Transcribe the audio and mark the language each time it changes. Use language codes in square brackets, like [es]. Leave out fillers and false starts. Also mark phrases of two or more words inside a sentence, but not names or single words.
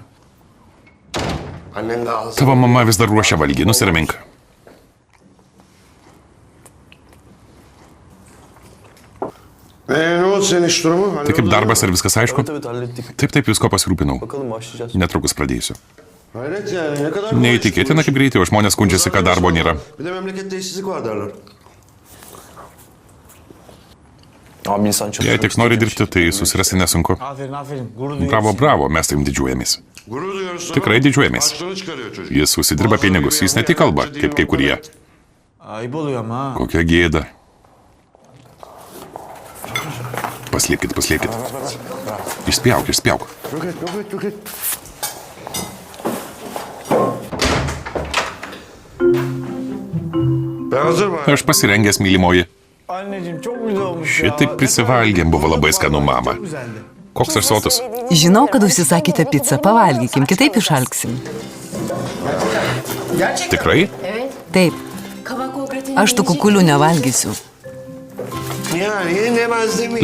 [tr] Annen de ağzı. [lt] Tavo mama vis dar ruošia valgį, nusiramink. [tr] Ne oldu senin iş durumu? [lt] Tai kaip darbas, ar viskas aišku? [tr] Evet hallettik. [lt] Taip, visko pasirūpinau. [tr] Bakalım başlayacağız. [lt] Netrukus pradėsiu. [tr] Hayret yani ne kadar... [lt] Neįtikėtina, kaip greitai, o žmonės skundžiasi, kad darbo nėra. [tr] Bir de memlekette işsizlik var derler. Abi insan çalışıyor. [lt] Jei tik nori dirbti, tai susirasti nesunku. [tr] Aferin aferin. Gurur duyuyoruz. [lt] Bravo, bravo, mes taim didžiuojamės. [tr] Gurur duyuyoruz. [lt] Tikrai didžiuojamės. [tr] Harçlığını çıkarıyor çocuk. [lt] Jis užsidirba pinigus, jis ne tik kalba, kaip kai kurie. [tr] Ayıp oluyor ama ha. [lt] Kokia gėda. Paslėpkit, paslėpkit. Išspjauk, išspjauk. [tr] Roket. Ben hazır mı? [lt] Aš pasirengęs, mylimoji. [tr] Anneciğim çok güzel olmuş [lt] Šitaip prisivalgėm, buvo labai skanu, mama. [tr] Güzeldi. [lt] Koks aš sotus? Žinau, kad užsisakėte pizzą, pavalgykim, kitaip išalksim. Tikrai? Taip, aš tų kukulių nevalgysiu. [tr] Yani yenemez demeyin.